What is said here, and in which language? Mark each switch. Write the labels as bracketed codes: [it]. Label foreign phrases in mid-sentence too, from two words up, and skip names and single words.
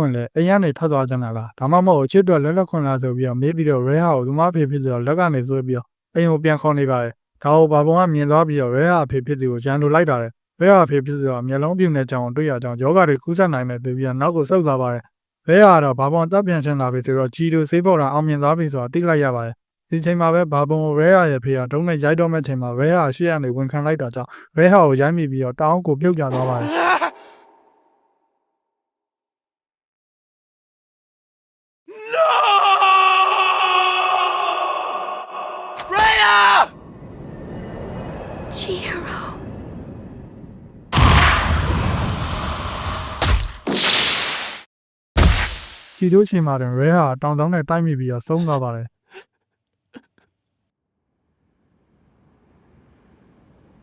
[my] င့်လဲအိမ်ကနေထွက်သွားကြတာလားဒါမှမဟုတ်အချစ်အတွက်လွတ်လပ်ခွင့်လားဆိုပြီးတော့မေးပြီးတော့ရဲဟာကိုသူမအဖေဖြစ်ပြီးတော့လက်ကနေဆွဲပြီးတော့အိမ်ကိုပြန်ခေါ်နေပါတယ်ဒါကိုဘာပုံကမြင်သွားပြီးတော့ရဲဟာအဖေဖြစ်သူကိုကြံလိုလိုက်တာလေရဲဟာအဖေဖြစ်သူကမျက်လုံးပြူနေကြောင်တွေ့ရကြောင်ယောဂတွေကူးစက်နိုင်တယ်ပြီးတော့နောက်ကိုဆုတ်သွားပါတယ်ရဲဟာတော့ဘာပုံတပ်ပြန်ရှင်းလာပြီဆိုတော့ဂျီတိုဆေးပေါ်တာအောင်မြင်သွားပြီဆိုတာသိလိုက်ရပါတယ်ဒီချိန်မှာပဲဘာပုံကိုရဲဟာရဲ့ဖေကတုံးနဲ့ရိုက်တော့မဲ့ချိန်မှာရဲဟာရှေ့ကနေဝန်ခံလိုက်တာကြောင့်ရဲဟာကိုရိုက်မိပြီးတော့တောင်းကိုပြုတ်ကျသွားပါတယ် [en] No! Rhea! Chihiro. [my] ဒီတို့ချိန်မှာတွင်ရဲဟာတောင်တောင်းနဲ့တိုက်မိပြီးတော့သုံးသွားပါတယ်